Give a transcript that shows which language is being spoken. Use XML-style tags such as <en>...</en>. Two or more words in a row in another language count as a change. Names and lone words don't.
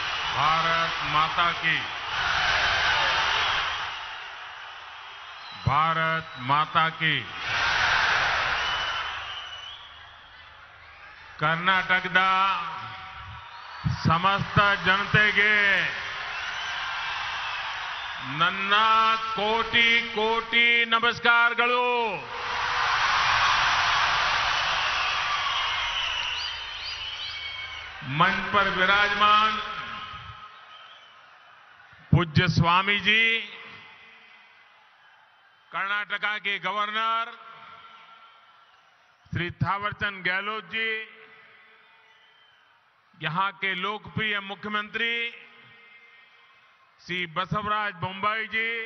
<hi>भारत माता की। भारत माता की।</hi> <kn>ಕರ್ನಾಟಕದ ಸಮಸ್ತ ಜನತೆಗೆ ನನ್ನ ಕೋಟಿ ಕೋಟಿ ನಮಸ್ಕಾರಗಳು।</kn> <hi>मंच पर विराजमान पूज्य स्वामी जी, कर्नाटका के गवर्नर श्री थावरचंद गहलोत जी, यहां के लोकप्रिय मुख्यमंत्री श्री बसवराज बोम्मई जी,</hi>